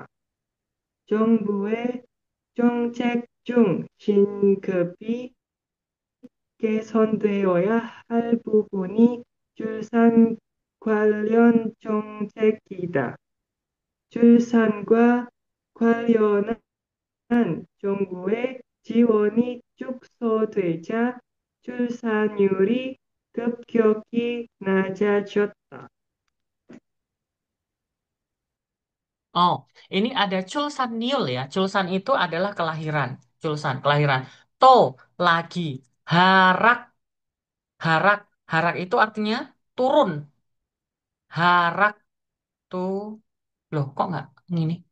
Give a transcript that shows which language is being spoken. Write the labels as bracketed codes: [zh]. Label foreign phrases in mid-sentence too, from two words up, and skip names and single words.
[ko] 정부의 정책 중 신급이 개선되어야 할 부분이 출산 관련 정책이다. 출산과 관련한 정부의 지원이 축소되자 출산율이 급격히 낮아졌다. [id] Oh, ini ada [ko] 출산율 [id] ya. Culsan itu adalah kelahiran. Culsan, kelahiran. To, lagi. Harak, harak. Harak itu artinya turun. Harak tuh. Loh, kok nggak ini?